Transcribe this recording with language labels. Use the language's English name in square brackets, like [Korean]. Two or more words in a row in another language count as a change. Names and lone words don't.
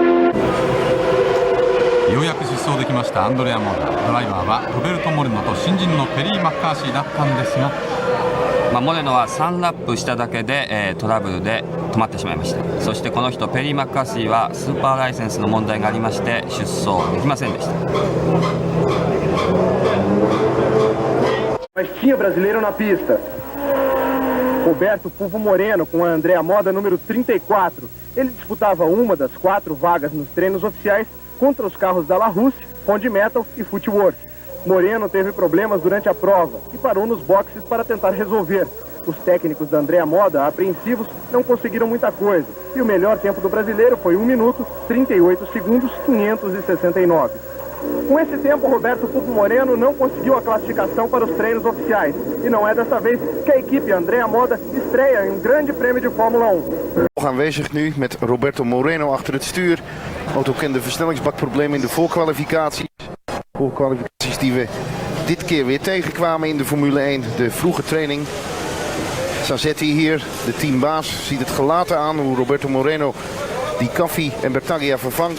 [Japanese] ようやく出走できましたアンドレア・モーダ。ドライバーはロベルト・モレノと新人のペリー・マッカーシーだったんですが、モレノは3ラップしただけで、トラブルで止まってしまいました。そしてこの人ペリー・マッカーシーはスーパーライセンスの問題がありまして出走できませんでした。 [Portuguese] Mas tinha brasileiro na pista. Roberto Pulvo Moreno com a Andrea Moda número 34. Ele disputava uma das 4 vagas nos treinos oficiais contra os carros da La Russe, Fondi Metal e Footwork. Moreno teve problemas durante a prova e parou nos boxes para tentar resolver. Os técnicos da Andrea Moda, apreensivos, não conseguiram muita coisa. E o melhor tempo do brasileiro foi 1 minuto, 38 segundos, 569. Com esse tempo, Roberto Pupo Moreno não conseguiu a classificação para os treinos oficiais. E não é desta vez que a equipe Andrea Moda estreia em um grande prêmio de Fórmula 1. [Dutch] Aanwezig nu met Roberto Moreno achter het stuur. Auto kende versnellingsbakproblemen in de voorkwalificaties. Voorkwalificaties die we dit keer weer tegenkwamen in de Formule 1, de vroege training. Sassetti hier, de teambaas, ziet het gelaten aan hoe Roberto Moreno die Caffi en Bertaglia vervangt.